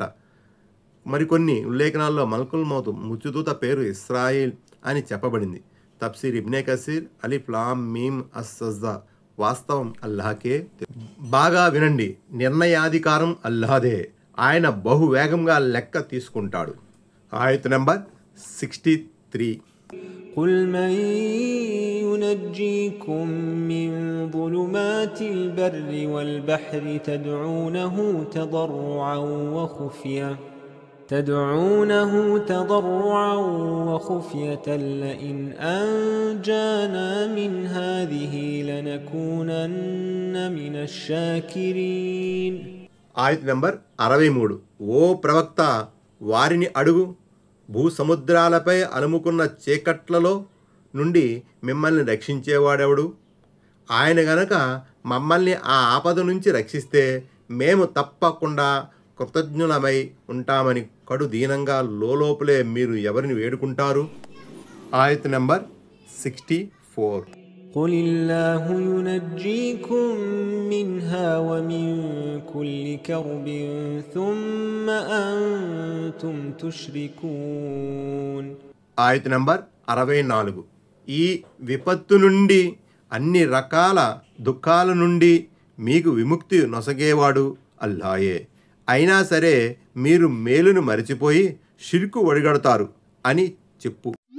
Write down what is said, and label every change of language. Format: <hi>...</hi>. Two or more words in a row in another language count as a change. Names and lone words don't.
<te>మరికొన్ని ఉల్లేఖనాల్లో మల్కుల్ మౌత్ మృత్యుదూత పేరు ఇస్రాయిల్ అని చెప్పబడింది. తఫ్సీర్ ఇబ్నే కసీర్, అలిఫ్ లామ్ మీమ్ అస్-సజ్దా. వాస్తవం అల్లాహకే. బాగా వినండి, నిర్ణయాధికారం అల్లాహదే. ఆయన బహువేగంగా లెక్క తీసుకుంటాడు. ఆయత్ నంబర్ 63.</te> <ar>قل من ينجيكم من ظلمات البر والبحر تدعونه تضرعا وخفيا تدعونه تضرعا وخفية لئن أنجانا من هذه لنكونن من الشاكرين.</ar> <te>ఆయత్ నంబర్ 63. ఓ ప్రవక్త, వారిని అడుగు, భూసముద్రాలపై అలుముకున్న చీకట్లలో నుండి మిమ్మల్ని రక్షించేవాడెవడు? ఆయన గనక మమ్మల్ని ఆ ఆపద నుంచి రక్షిస్తే మేము తప్పకుండా కృతజ్ఞులమై ఉంటామని కడు దీనంగా లోపలే మీరు ఎవరిని వేడుకుంటారు? ఆయత్ నంబర్ 64.</te> <ar>قل الله ينجيكم منها ومن كل كرب ثم أنتم تشركون.</ar> <te>ఆయత్ నంబర్ 64. ఈ విపత్తు నుండి, అన్ని రకాల దుఃఖాల నుండి మీకు విముక్తి నొసగేవాడు అల్లాయే. అయినా సరే మీరు మేలును మరిచిపోయి షిర్కు ఒడిగడతారు అని చెప్పు.</te>